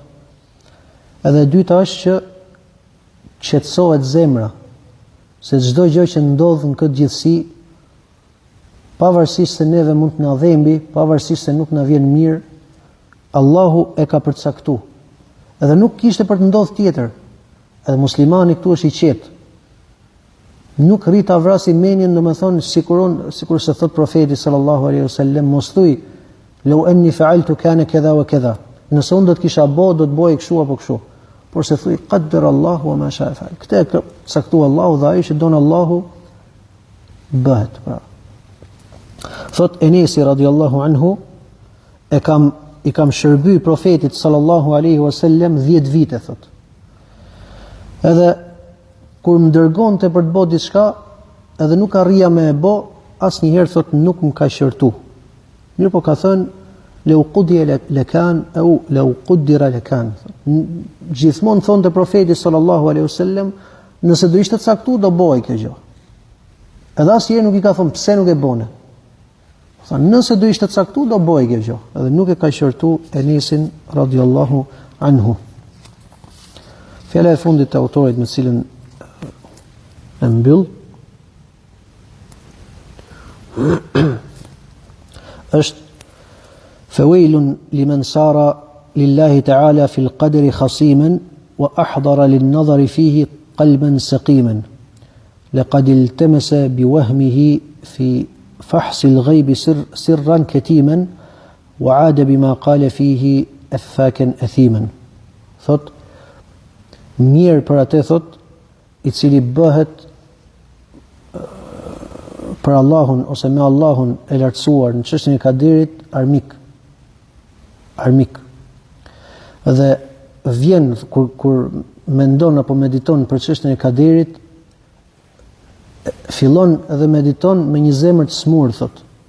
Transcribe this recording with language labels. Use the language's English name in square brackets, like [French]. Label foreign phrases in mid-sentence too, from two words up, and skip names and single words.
[Albanian] Edhe e dyta është që qetësohet zemra, se çdo gjë që ndodh në këtë gjithësi, pavarësisht se neve mund të na dhembi, pavarësisht se nuk na vjen mirë, Allahu e ka përcaktuar. Edhe nuk kishte për të ndodhur tjetër. Edhe muslimani këtu është i qetë. Nuk rrit ta vrasë mendjen, domethënë sikur se thot profeti [Arabic] صلى الله عليه وسلم, [Albanian] mos thuj [Arabic] "لو أني فعلت كان كذا وكذا". [Albanian] Nëse unë do të kisha bë, do të bëj kështu apo kështu. Por se thuj [Arabic] قدر الله وما شاء فعل. [Albanian] Këtë e caktua Allahu dhe ai që don Allahu bëhet. Pra. Thot Enesi [Arabic] رضي الله عنه, [Albanian] i kam shërby profetit [Arabic] صلى الله عليه وسلم [Albanian] 10 vite, thot. Edhe kur më dërgonte për të bërë diçka, edhe nuk arrija me e bë, asnjëherë thot nuk më ka shërtu. Mirë po ka thënë [Arabic] "لو قضي لكان أو لو قدر لكان". [Albanian] Gjithmonë thonte profeti [Arabic] صلى الله عليه وسلم, [Albanian] nëse do ishte caktuar do bëj kjo gjë. Edhe asnjëherë nuk i ka thënë pse nuk e bëne. Thonë nëse do ishte caktuar do bëj kjo gjë. Edhe nuk e ka shërtu Enesin [Arabic] رضي الله عنه. [Albanian] Fjala e fundit të autorit me cilën e mbyll [Arabic] është فويل لمن صار لله تعالى في القدر خصيما وأحضر للنظر فيه قلبا سقيما لقد التمس بوهمه في فحص الغيب سرا كتيما وعاد بما قال فيه أفاكا أثيما. [Albanian] Thot, mirë për atë, thot, i cili bëhet për Allahun ose me Allahun e lartësuar në çështjen e kaderit armik. Dhe vjen kur mendon apo mediton për çështjen e kaderit, fillon dhe mediton me një zemër të smur, thot.